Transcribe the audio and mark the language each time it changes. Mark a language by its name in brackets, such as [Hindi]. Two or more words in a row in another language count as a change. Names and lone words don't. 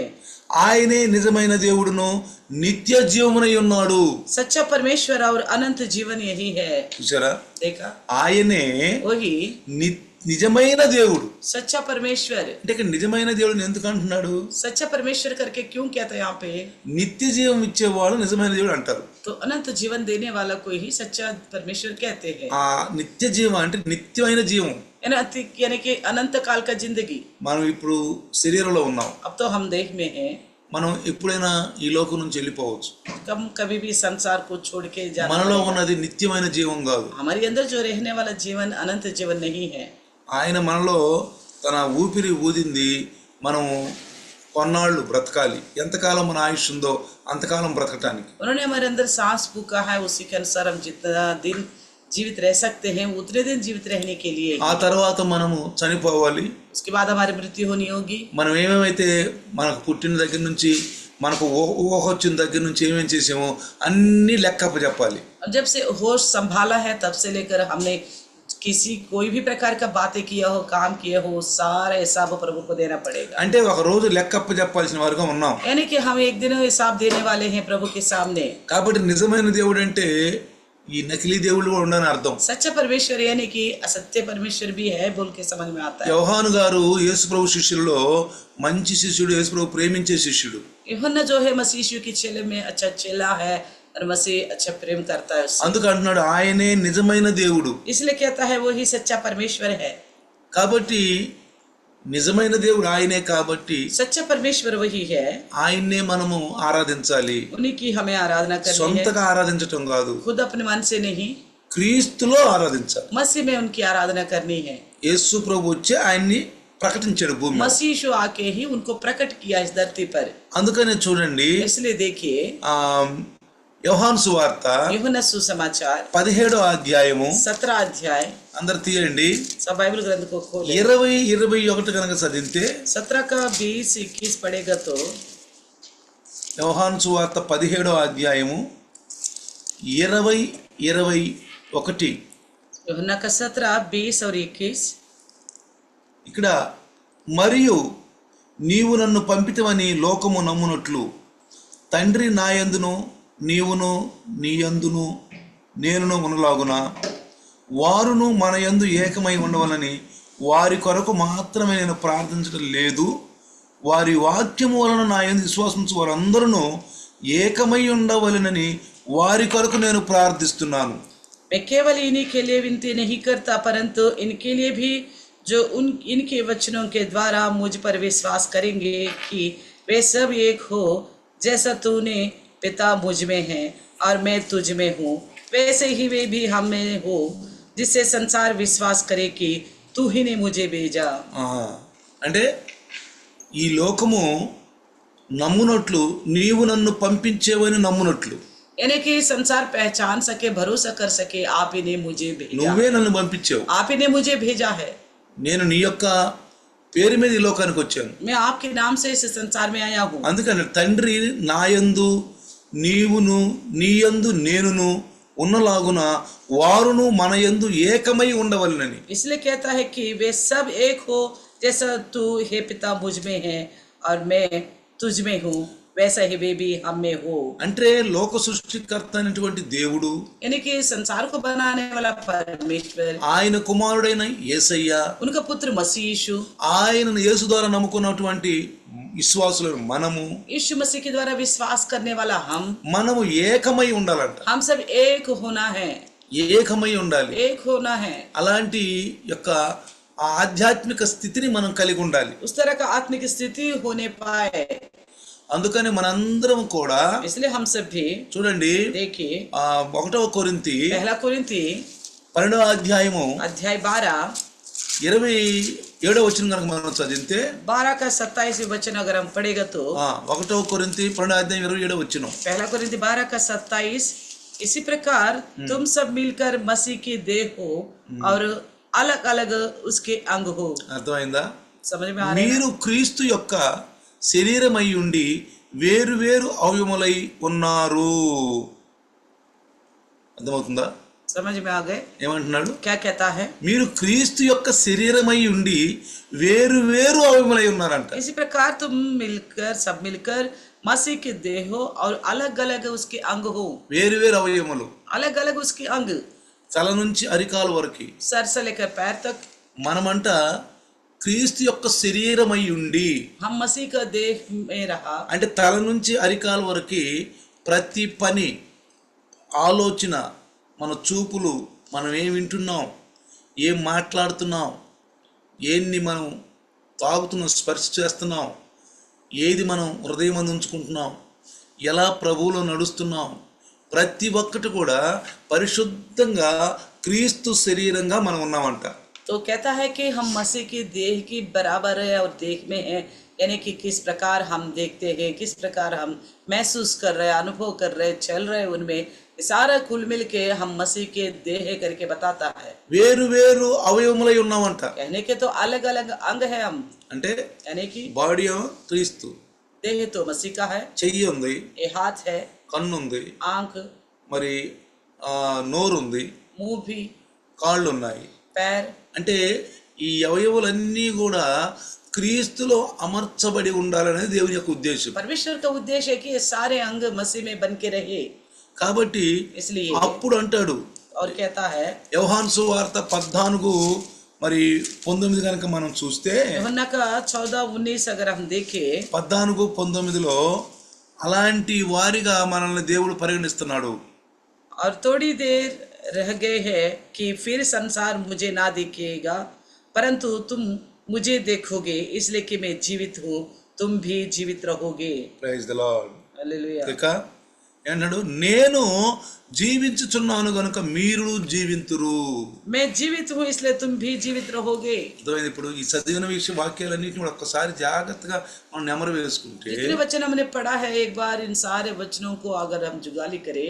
[Telugu] ఆయనే నిజమైన దేవుడును నిత్య జీవమునై ఉన్నాడు. [Hindi] सच्चा परमेश्वर और अनंत जीवन यही है। [Telugu] చూసారా, [Hindi] देखा, [Telugu] ఆయనే [Hindi] वही [Telugu] నిజమైన దేవుడు. [Hindi] सच्चा परमेश्वर। [Telugu] అంటే ఇక్కడ నిజమైన దేవుడిని ఎందుకు అంటున్నాడు? [Hindi] सच्चा परमेश्वर करके क्यों कहता है यहाँ पे? [Telugu] నిత్య జీవం ఇచ్చేవాడు నిజమైన దేవుడు అంటారు. [Hindi] तो अनंत जीवन देने वाला को ही सच्चा परमेश्वर कहते हैं। [Telugu] ఆ నిత్య జీవం అంటే నిత్యమైన జీవం. [Hindi] यानी कि अनंत काल का जिंदगी। [Telugu] మనం ఇప్పుడు శరీరంలో ఉన్నాం. [Hindi] अब तो हम देह में हैं। [Telugu] మనం ఎప్పుడైనా ఈ లోకం నుంచి వెళ్ళిపోవచ్చు. [Hindi] कभी भी संसार को छोड़ के जाना। [Telugu] మనలో ఉన్నది నిత్యమైన జీవం కాదు. [Hindi] हमारे अंदर जो रहने वाला जीवन अनंत जीवन नहीं है। [Telugu] ఆయన మనలో తన ఊపిరి ఊదింది మనం కొన్నాళ్ళు బ్రతకాలి. ఎంతకాలం మన ఆయుష్ ఉందో అంతకాలం బ్రతకటానికి. [Hindi] उन्होंने हमारे अंदर सांस फूका है, उसी के अनुसार हम जितना दिन जीवित रह सकते हैं उतने दिन जीवित रहने के लिए। [Telugu] ఆ తర్వాత మనము చనిపోవాలి. [Hindi] उसके बाद हमारी मृत्यु होनी होगी। [Telugu] మనం ఏమేమైతే మనకు పుట్టిన దగ్గర నుంచి మనకు ఊహ వచ్చిన దగ్గర నుంచి ఏమేమి చేసామో అన్ని లెక్కప్ప చెప్పాలి. [Hindi] जब से होश संभाला है तब से लेकर हमने कोई भी प्रकार का बातें किया हो, काम किया हो, सारा हिसाब प्रभु को देना पड़ेगा। [Telugu] అంటే ఒక రోజు లెక్కప్ప చెప్పాల్సిన వారుగా ఉన్నాం. [Hindi] यानी कि हम एक दिन हिसाब देने वाले हैं प्रभु के सामने। [Telugu] కాబట్టి నిజమైన దేవుడు అంటే ఈ నకిలీ దేవుళ్ళు కూడా ఉండని అర్థం. [Hindi] सच्चा परमेश्वर यानी कि असत्य परमेश्वर भी है बोल के समझ में आता है। [Telugu] యోహాను గారు యేసు ప్రభు శిష్యుల్లో మంచి శిష్యుడు, యేసు ప్రభు ప్రేమించే శిష్యుడు. [Hindi] यूहन्ना जो है मसीह यीशु के चेले में अच्छा चेला है और मसीह अच्छा प्रेम करता है उससे। [Telugu] అందుకు అంటున్నాడు ఆయనే నిజమైన దేవుడు. [Hindi] इसलिए कहता है वही सच्चा परमेश्वर है। [Telugu] కాబట్టి నిజమైన దేవుడు ఆయనే కాబట్టి [Hindi] सच्चा परमेश्वर वही है, [Telugu] ఆయన్నే మనము ఆరాధించాలి. [Hindi] उन्हीं की हमें आराधना करनी है। [Telugu] సొంతగా ఆరాధించటం కాదు, [Hindi] खुद अपने मन से नहीं, [Telugu] క్రీస్తులో ఆరాధించాలి. [Hindi] मसीह में उनकी आराधना करनी है। [Telugu] యేసు ప్రభు వచ్చి ఆయన్ని ప్రకటించాడు భూమి మీద. [Hindi] मसीह यीशु आके ही उनको प्रकट किया इस धरती पर। [Telugu] అందుకనే చూడండి [Hindi] इसलिए देखिए [Telugu] ఆ యోహాను సువార్త [Hindi] यूहन्ना सुसमाचार [Telugu] 17వ అధ్యాయము [Hindi] 17 अध्याय, [Telugu] అందరు తీయండి. [Hindi] सब बाइबल ग्रंथ को खोले। [Telugu] 20-21 కనుక చదివితే [Hindi] 17 का 20-21 पढ़ेगा तो [Telugu] యోహాను సువార్త 17వ అధ్యాయము 20-21 [Hindi] यूहन्ना का 17, 20 और 21। [Telugu] ఇక్కడ మరియు నీవు నన్ను పంపితవని లోకము నమ్మునట్లు తండ్రి నాయందును నీవును నీయందును నేనును ఉన్నలాగున వారును మన యందు ఏకమై ఉండవలని వారి కొరకు మాత్రమే నేను ప్రార్థించడం లేదు. వారి వాక్యము వలన నా యందు విశ్వాసించు వారందరూ ఏకమై ఉండవలనని వారి కొరకు నేను ప్రార్థిస్తున్నాను. [Hindi] मैं केवल इन्हीं के लिए विनती नहीं करता परंतु इनके लिए भी जो इनके वचनों के द्वारा मुझ पर विश्वास करेंगे कि वे सब एक हो, जैसा तूने पिता मुझ में है और मैं तुझ में हूँ, वैसे ही वे भी हम में हो, जिससे संसार विश्वास करे कि तू ही ने मुझे भेजा। [Telugu] అంటే ఈ లోకము నమ్మునట్లు నీవు నన్ను పంపించేవని నమ్మునట్లు, [Hindi] यानी कि संसार पहचान सके, भरोसा कर सके आप ही ने मुझे भेजा, [Telugu] నువ్వే నన్ను పంపించావు, [Hindi] आप ही ने मुझे भेजा है। [Telugu] నేను నీ యొక్క పేరు మీద ఈ లోకానికి వచ్చాను, [Hindi] मैं आपके नाम से इस संसार में आया हूँ। [Telugu] అందుకని తండ్రి నాయందు నీవును నీయందు నేనును ఉన్నలాగున వారును మన యందు ఏకమై ఉండవలనని। [Hindi] इसलिए कहता है कि वे सब एक हो, जैसा तू हे पिता मुझ में है और मैं तुझ में हूँ, वैसा ही वे भी हम में हो। [Telugu] అంటే లోక సృష్టికర్త అయినటువంటి దేవుడు, [Hindi] यानी कि संसार को बनाने वाला परमेश्वर, [Telugu] ఆయన కుమారుడైన యేసయ్య, [Hindi] उनका पुत्र मसीह यीशु, [Telugu] ఆయనను యేసు ద్వారా నమ్ముకున్నటువంటి విశ్వాసులను మనము, [Hindi] यीशु मसीह के द्वारा विश्वास करने वाला [Telugu] మనము ఏకమై ఉండాలంట. [Hindi] हम सब एक होना है, [Telugu] ఏకమై ఉండాలి. [Hindi] एक होना है। [Telugu] అలాంటి యొక్క ఆధ్యాత్మిక స్థితిని మనం కలిగి ఉండాలి. [Hindi] उस तरह का आत्मिक स्थिति होने पाए, [Telugu] అందుకని మనందరం కూడా [Hindi] इसलिए हम सब भी [Telugu] చూడండి [Hindi] देखिए [Telugu] 1వ కొరింథీ [Hindi] पहला कोरिन्थी [Telugu] 12వ అధ్యాయము [Hindi] अध्याय 12 [Telugu] 27వ వచనం కనుక మనం చదివితే [Hindi] 12 का 27 वचन अगर हम पढ़ेगा तो [Telugu] 1వ కొరింథీ 12వ అధ్యాయం 27వ వచనం, [Hindi] पहला कोरिन्थी 12 का 27, इसी प्रकार तुम सब मिलकर मसीह की देह हो और अलग अलग उसके अंग हो। [Telugu] అర్థమైందా? [Hindi] समझ में आ रहा है? [Telugu] మీరు క్రీస్తు యొక్క శరీరమై ఉండి వేరు వేరు అవయములై ఉన్నారు. అర్థమవుతుందా? [Hindi] समझ में आ गए [Telugu] ఏమంటున్నాడు? [Hindi] क्या कहता है? [Telugu] మీరు క్రీస్తు యొక్క శరీరమై ఉండి వేరు వేరు అవయములై ఉన్నారంట. [Hindi] इसी प्रकार तुम मिलकर सब मिलकर मसीह के देह हो और अलग अलग उसके अंग हो, [Telugu] వేరు వేరు అవయములు. [Hindi] अलग अलग उसके अंग, [Telugu] తల నుంచి అరికాల వరకు [Hindi] सर से लेकर पैर तक [Telugu] మనమంట క్రీస్తు యొక్క శరీరమై ఉండి, [Hindi] हम मसीह का देह में रहा। [Telugu] అంటే తల నుంచి అరికాల వరకు ప్రతి పని, ఆలోచన, మన చూపులు, మనం ఏం వింటున్నాం, ఏం మాట్లాడుతున్నాం, ఏంది మనం తాగుతున్నాం, స్పర్శ చేస్తున్నాం, ఏది మనం హృదయం అందు ఉంచుకుంటున్నాం, ఎలా ప్రభువులో నడుస్తున్నాం, ప్రతి ఒక్కటి కూడా పరిశుద్ధంగా క్రీస్తు శరీరంగా మనం ఉన్నామంట. [Hindi] तो कहता है कि हम मसीह की देह की बराबर है और देह में है, यानी कि किस प्रकार हम देखते हैं, किस प्रकार हम महसूस कर रहे हैं, अनुभव कर रहे हैं, चल रहे हैं, उनमें सारा कुल मिल के हम मसीह के देह करके बताता है। [Telugu] వేరు వేరు అవయవములై ఉన్నామంట. [Hindi] कहने के तो अलग अलग अंग है हम, [Telugu] అంటే [Hindi] यानी कि [Telugu] బాడీ క్రీస్తు, [Hindi] देह तो मसीह का है, [Telugu] చెయ్యి ఉంది, [Hindi] ये हाथ है, [Telugu] కన్ను ఉంది, [Hindi] आंख, [Telugu] మరి నోరు ఉంది, [Hindi] मुंह भी, [Telugu] కాళ్ళు ఉన్నాయి. [Hindi] पैर, [Telugu] అంటే ఈ అవయవులన్నీ కూడా క్రీస్తులో అమర్చబడి ఉండాలనేది దేవుని యొక్క ఉద్దేశం. [Hindi] परमेश्वर का उद्देश्य है कि ये सारे अंग मसीह में बन के रहे, [Telugu] కాబట్టి [Hindi] इसलिए [Telugu] అప్పుడు అంటాడు, [Hindi] और कहता है [Telugu] యోహాను సువార్త 14:19 కనుక మనం చూస్తే, [Hindi] यूहन्ना का 14:19 अगर हम देखें [Telugu] 14:19లో అలాంటి వారిగా మనల్ని దేవుడు పరిగణిస్తున్నాడు. [Hindi] और थोड़ी देर रह गए हैं कि फिर संसार मुझे ना देखेगा, परंतु तुम मुझे देखोगे, इसलिए कि मैं जीवित हूँ, तुम भी जीवित रहोगे। [English] Praise the Lord. [Hindi] हालेलुया। [Telugu] ఇక ఏమన్నాడు? నేను జీవించుచున్నాను గనుక మీరు జీవింతురు. [Hindi] मैं जीवित हूँ इसलिए तुम भी जीवित रहोगे। [Telugu] అర్థమైంది? ఇప్పుడు ఈ చదివిన వాక్యాలన్నింటినీ కూడా ఒక్కసారి జాగ్రత్తగా మనం నెమరు వేసుకుంటే, [Hindi] जितने वचन हमने पढ़ा है एक बार इन सारे वचनों को अगर हम जुगाली करें,